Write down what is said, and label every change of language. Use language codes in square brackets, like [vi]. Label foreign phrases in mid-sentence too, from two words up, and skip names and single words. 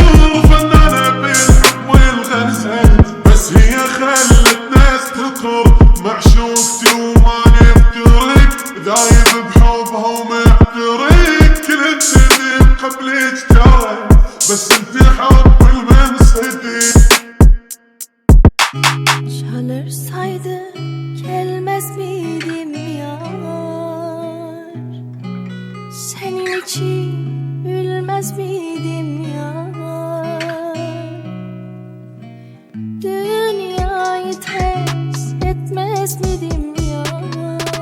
[ar] فنانة بالحب والغزل، بس هي خلت ناس تطر. معشوقتي وما نفترق، ذايب بحبها ومحترق. كل الدنيا قبلك ترى، بس انت حب المنصدق. [tr] Çalırsaydı gelmez miydim yar? Senin için ülmez miydim yar? Dünyayı ters etmez miydim yar?